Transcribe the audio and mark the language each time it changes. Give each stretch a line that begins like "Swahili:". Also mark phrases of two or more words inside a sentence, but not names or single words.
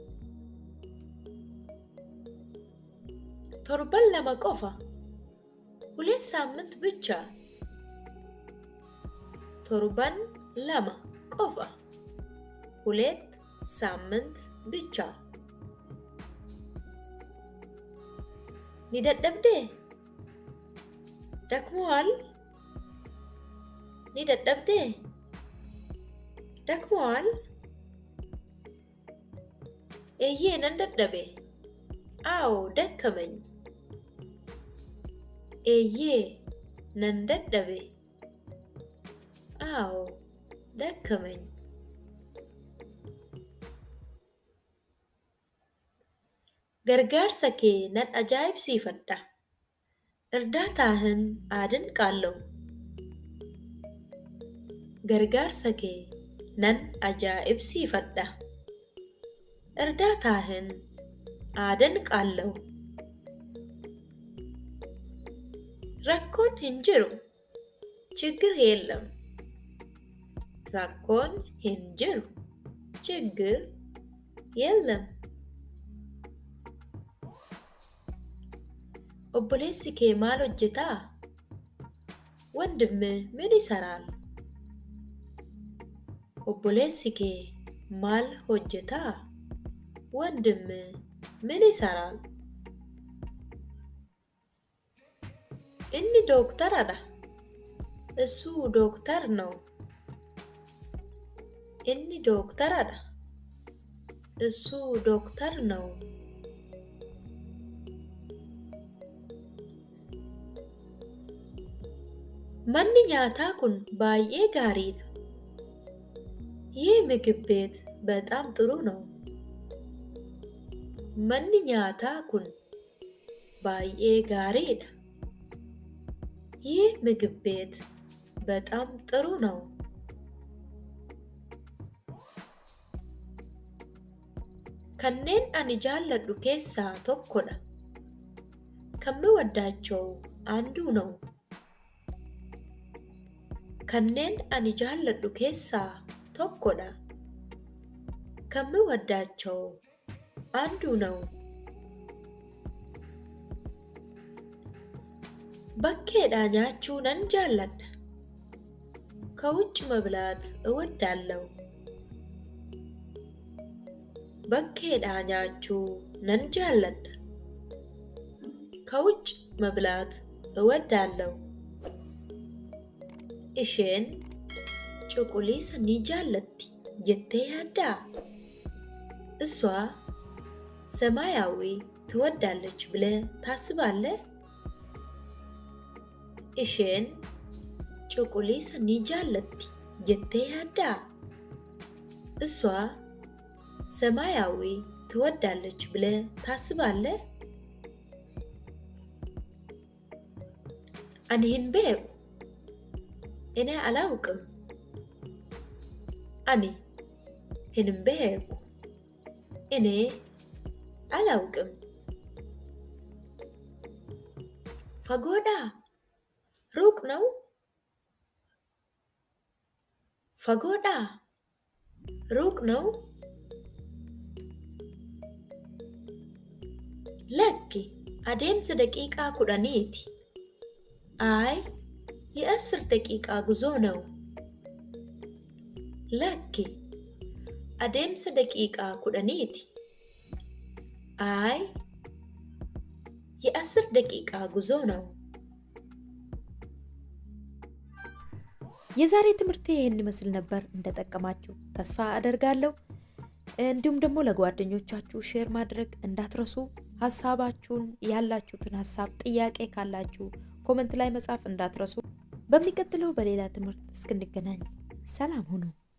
Oromo: torban lama qofa
Amharic: ሁለት ሳምንት ብቻ
Oromo: torban lama qofa
Amharic: ሁለት ሳምንት ብቻ ኒደደብዴ ደክሞዋል ኒደደብዴ ደክሞዋል
Oromo: eeyyee nan dadhabe
Amharic: አዎ ደከመኝ
Oromo: eeyyee nan dadhabe
Amharic: አዎ ደከመኝ
Oromo: gargaarsa kee nan ajaa'ibsiifadha
Amharic: እርዳታህን አደንቃለሁ
Oromo: gargaarsa kee nan ajaa'ibsiifadha
Amharic: እርዳታህን አደንቃለሁ
Oromo: rakkoon hin jiru
Amharic: ችግር የለም
Oromo: rakkoon hin jiru
Amharic: ችግር የለም
Oromo: obboleessi kee maal hojjetaa
Amharic: wandimmi ምን ይሰራል
Oromo: obboleessi kee maal hojjetaa
Amharic: wandimmi ምን ይሰራል
Oromo: inni dooktaradha
Amharic: እሱ ዶክተር ነው
Oromo: inni dooktaradha
Amharic: እሱ ዶክተር ነው
Oromo: manni nyaataa kun baay'ee gaariidha
Amharic: ይህ ምግብ ቤት በጣም ጥሩ ነው
Oromo: manni nyaataa kun baay'ee gaariidha
Amharic: ይህ ምግብ ቤት በጣም ጥሩ ነው
Oromo: kanneen ani jaalladhu keessaa tokkodha
Amharic: ከምወዳቸው አንዱ ነው
Oromo: kanneen ani jaalladhu keessaa tokkodha
Amharic: ከምወዳቸው አንዱ ነው
Oromo: bakkeedhaa nyaachuu nan jaalladha
Amharic: ከውጭ መብላት እወዳለሁ
Oromo: bakkeedhaa nyaachuu nan jaalladha
Amharic: ከውጭ መብላት እወዳለሁ
Oromo: isheen cuquliisa ni jaallatti jettee yaaddaa
Amharic: እሷ ሰማያዊ ትወዳለች ብለህ ታስባለህ
Oromo: isheen cuquliisa ni jaallatti jettee yaaddaa
Amharic: እሷ ሰማያዊ ትወዳለች ብለህ ታስባለህ
Oromo: ani hin beeku
Amharic: እኔ አላውቅም
Oromo: ani hin beeku
Amharic: እኔ አላውቅም
Oromo: fagoodha
Amharic: ሩቅ ነው fagoodha ሩቅ ነው
Oromo: lakki adeemsa daqiiqaa 10ti
Amharic: አይ የ10 ደቂቃ ጉዞ ነው
Oromo: lakki adeemsa daqiiqaa 10ti
Amharic: አይ የ10 ደቂቃ ጉዞ ነው የዛሬ ትምህርት ይሄን ይመስል ነበር እንደጠቀማችሁ ተስፋ አደርጋለሁ እንዲሁም ደግሞ ለጓደኞቻችሁ ሼር ማድረግ እንዳትረሱ ሐሳባችሁን ያላችሁትን ሐሳብ ጥያቄ ካላችሁ ኮሜንት ላይ መጻፍ እንዳትረሱ በሚቀጥለው በሌላ ትምህርት እስክንገናኝ ሰላም ሁኑ